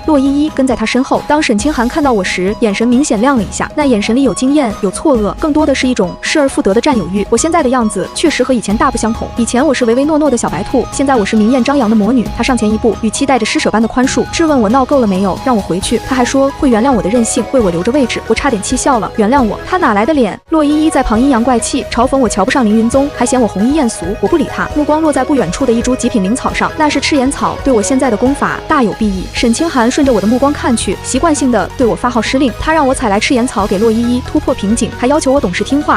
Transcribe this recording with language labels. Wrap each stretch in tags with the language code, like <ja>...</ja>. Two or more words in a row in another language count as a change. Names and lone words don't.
<zh>洛依依跟在他身後，當沈清寒看到我時，眼神明顯亮了一下，那眼神裡有驚豔，有錯愕，更多的是一種失而復得的占有欲。我現在的樣子確實和以前大不相同，以前我是唯唯諾諾的小白兔，現在我是明豔張揚的魔女。他上前一步，語氣帶着施捨般的寬恕，質問我鬧夠了沒有，讓我回去。他還說會原諒我的任性，為我留着位置。我差點氣笑了，原諒我？他哪來的臉？洛依依在旁陰陽怪氣，嘲諷我瞧不上凌雲宗，還嫌我紅衣豔俗。我不理他，目光落在不遠處的一株極品靈草上，那是赤炎草，對我现在的功法大有裨益。沈清寒順着我的目光看去，習慣性的对我发号施令，他讓我采來赤炎草給洛依依突破瓶頸，還要求我懂事聽話。</zh>